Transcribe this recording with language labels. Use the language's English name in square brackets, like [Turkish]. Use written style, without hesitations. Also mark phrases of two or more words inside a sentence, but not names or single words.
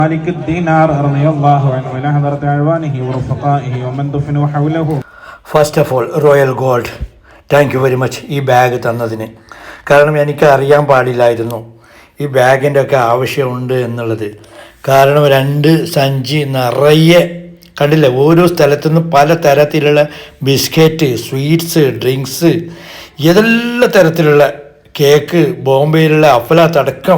[Arabic] مالك الدينار رضي الله عنه إلى حضرة أعوانه ورفقائه ومن دفنوا حوله. [English] First of all Royal Gold, thank you very much [Malayalam] ഈ ബാഗ് തന്നതിന്. കാരണം എനിക്ക് അറിയാൻ പാടില്ലായിരുന്നു ഈ ബാഗിൻ്റെ ഒക്കെ ആവശ്യമുണ്ട് എന്നുള്ളത്. കാരണം 2 സഞ്ചി നിറയെ കണ്ടില്ലേ, ഓരോ സ്ഥലത്തുനിന്ന് പല തരത്തിലുള്ള ബിസ്ക്കറ്റ്, സ്വീറ്റ്സ്, ഡ്രിങ്ക്സ്, ഏതെല്ലാം തരത്തിലുള്ള കേക്ക്, ബോംബെയിലുള്ള അഫലാത്തടക്കം.